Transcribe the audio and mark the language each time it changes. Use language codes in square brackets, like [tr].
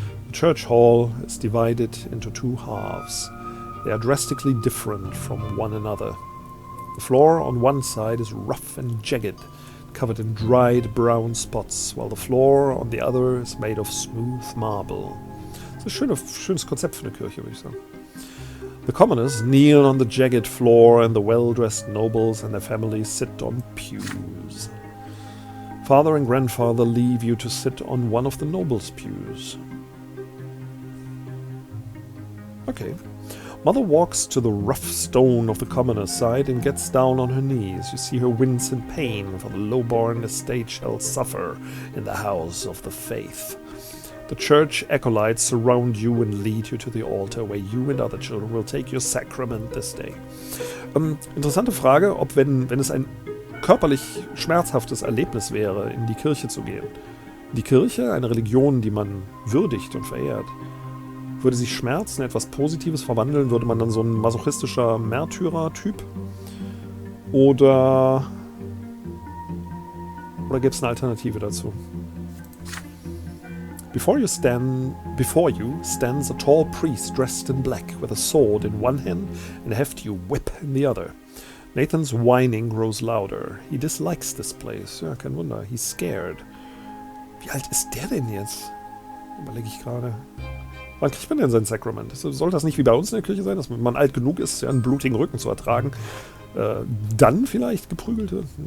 [en] The church hall is divided into two halves. They are drastically different from one another. The floor on one side is rough and jagged, covered in dried brown spots, while the floor on the other is made of smooth marble. [de] Das ist ein schönes Konzept für eine Kirche, würde ich sagen. [en] The commoners kneel on the jagged floor and the well-dressed nobles and their families sit on pews. Father and grandfather leave you to sit on one of the nobles' pews. Okay. Mother walks to the rough stone of the commoner's side and gets down on her knees. You see her wince in pain, for the low-born estate shall suffer in the house of the faith. The church acolytes surround you and lead you to the altar, where you and other children will take your sacrament this day. [de] Interessante Frage, ob wenn es ein körperlich schmerzhaftes Erlebnis wäre, in die Kirche zu gehen. Die Kirche, eine Religion, die man würdigt und verehrt. Würde sich Schmerz in etwas Positives verwandeln? Würde man dann so ein masochistischer Märtyrer-Typ? Oder gäbe es eine Alternative dazu? [en] Before you stands a tall priest dressed in black, with a sword in one hand and a hefty whip in the other. Nathan's whining grows louder. He dislikes this place. [de] Ja, kein Wunder. [en] He's scared. [de] Wie alt ist der denn jetzt? Überlege ich gerade. Wann kriegt man denn sein Sakrament? Soll das nicht wie bei uns in der Kirche sein, dass man alt genug ist, ja, einen blutigen Rücken zu ertragen? Dann vielleicht geprügelt wird?